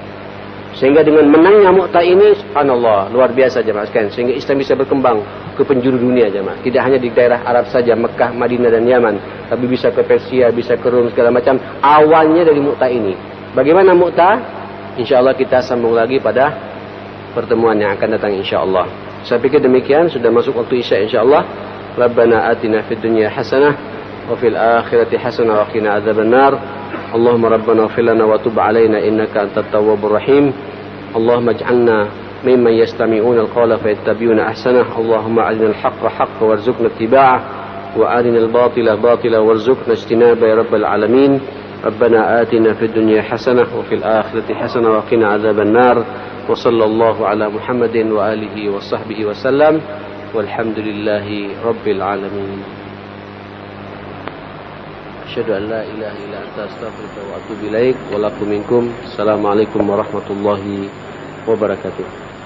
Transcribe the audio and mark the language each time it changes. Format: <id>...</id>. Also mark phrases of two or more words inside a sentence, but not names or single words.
<id>Sehingga dengan menangnya Mu'tah ini, subhanallah, luar biasa jemaah sekalian, sehingga Islam bisa berkembang ke penjuru dunia jemaah. Tidak hanya di daerah Arab saja, Mekah, Madinah dan Yaman, tapi bisa ke Persia, bisa ke Rom, segala macam. Awalnya dari Mu'tah ini. Bagaimana Mu'tah? Insyaallah kita sambung lagi pada pertemuan yang akan datang insyaallah. Saya pikir demikian, sudah masuk waktu Isya insyaallah.</id> <ar>ربنا آتنا في الدنيا حسنة وفي الآخرة حسنة وقنا عذاب النار. اللهم ربنا اغفر لنا وتب علينا إنك أنت التواب الرحيم. اللهم اجعلنا ممن يستمعون القول فيتبعون أحسنه. اللهم أرنا الحق حقا وارزقنا اتباعه وأرنا الباطل باطلا وارزقنا اجتنابه يا رب العالمين. ربنا آتنا في الدنيا حسنة وفي الآخرة حسنة وقنا عذاب النار. وصلى الله على محمد وآله وصحبه وسلم والحمد لله رب العالمين أشهد أن لا إله إلا أنت أستغفرك وأتوب إليك ولكم منكم السلام عليكم ورحمة الله وبركاته.</ar>